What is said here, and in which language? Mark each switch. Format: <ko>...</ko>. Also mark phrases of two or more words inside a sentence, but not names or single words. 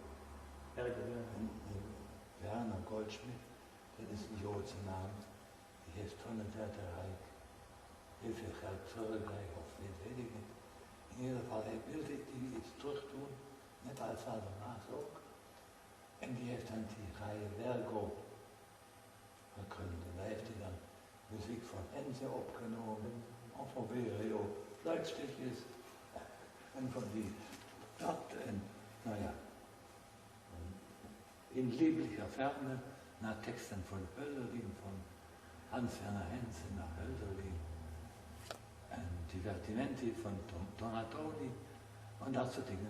<nl>Werner Goldschmidt, dat is een Joodse naam, die heeft van het Derde Rijk heel veel geld teruggekregen, of weet ik niet. In ieder geval, hij wilde die iets terugdoen, net als Habermas ook. En die heeft dan die reihe Vergo gegründet. En daar heeft hij dan muziek van Enze opgenomen, of van VRO, fluitstukjes, en van die dat, en nou ja, in lieblicher Ferne naar teksten von Hölderlin, von Hans-Werner Henze naar Hölderlin, en divertimenti von Donatoni, en dat soort dingen.</nl>